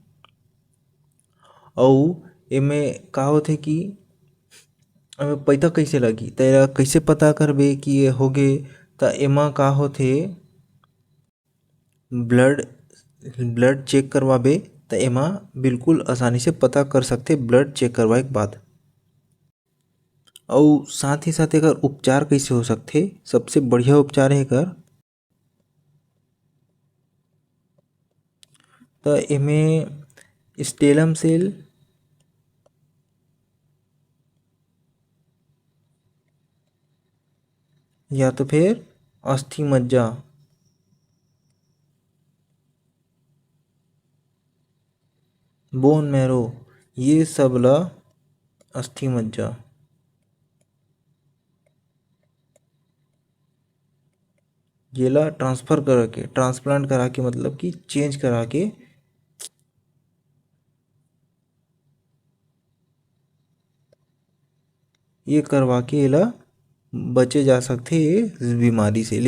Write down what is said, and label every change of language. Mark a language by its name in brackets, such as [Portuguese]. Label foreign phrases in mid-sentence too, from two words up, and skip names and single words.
[Chhattisgarhi] अउ एमे का होथे कि पता कैसे लगी, तेरा कैसे पता करबे कि ये होगे, तो एमा का होथे [English] blood check [Chhattisgarhi] करवाबे तो एमा बिल्कुल आसानी से पता कर सकथे [English] blood check [Chhattisgarhi] करवाए के बाद। अउ साथ ही साथ एकर उपचार कैसे हो सकथे, सबसे बढ़िया उपचार है एकर, तो एमे [English] stem cell [Chhattisgarhi] या तो फिर अस्थि मज्जा, [English] bone marrow, [Chhattisgarhi] ये सब ला अस्थि मज्जा, जेला ट्रांसफर करा के, ट्रांसप्लांट करा के मतलब कि चेंज करा के ये करवा के एला बचे जा सकथे इस बीमारी से।